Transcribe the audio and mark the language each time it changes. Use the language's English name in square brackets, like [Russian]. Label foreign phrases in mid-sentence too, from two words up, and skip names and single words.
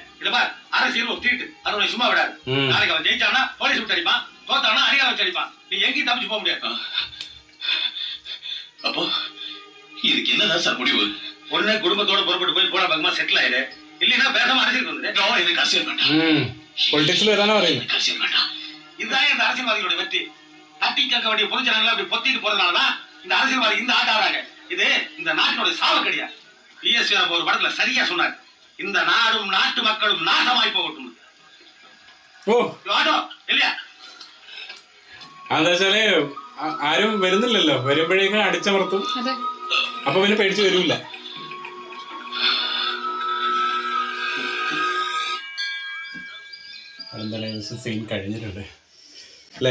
[Tamil] இல்ல பார், அரசியல் ஒரு தீட்டு, அது உன்னை சும்மா விடாது. நாளைக்கு அவன் ஜெயிச்சானா போலீஸ் விட்டு அடிப்பான், தோத்தானா அதிகாரம் வச்சு அடிப்பான். நீ எங்கேயும் தப்பிச்சு போக முடியாது. அப்போ இதுக்கு என்னதான் சார் முடிவு? ஒண்ணு குடும்பத்தோட புறப்பட்டு போய் போன பக்கமா செட்டில் ஆயிடு, இல்லைன்னா பேசாம அரசியல் வந்துடு. எனக்கு அரசியல் வேண்டாம். [Malayalam] പൊളിറ്റിക്സിൽ ഏതാണ് പറയുന്നത്? [Tamil] அரசியல் வேண்டாம். இதுதான் இந்த அரசியல்வாதிகளோட வெற்றி. தட்டி கேட்க வேண்டிய பொதுஜனங்களை அப்படி பொத்திட்டு போறதுனாலதான் இந்த அரசியல்வாதி இந்த ஆட்ட ஆறாங்க. இது இந்த நாட்டோட சாவக்கடியா. பிஎஸ்வி ஒரு படத்துல சரியா சொன்னார், இந்த நாடும் நாட்டு மக்களும் நாசமாய் போகட்டும். ഓ ஆட்டோ இல்லையா? [Malayalam] എന്താ വെച്ചാല് ആരും വരുന്നില്ലല്ലോ. വരുമ്പോഴേക്കും അടിച്ചമർത്തും. അതെ. അപ്പൊ പിന്നെ പേടിച്ച് വരൂല. എന്തായാലും സീൻ കഴിഞ്ഞിട്ടുണ്ട് അല്ലേ?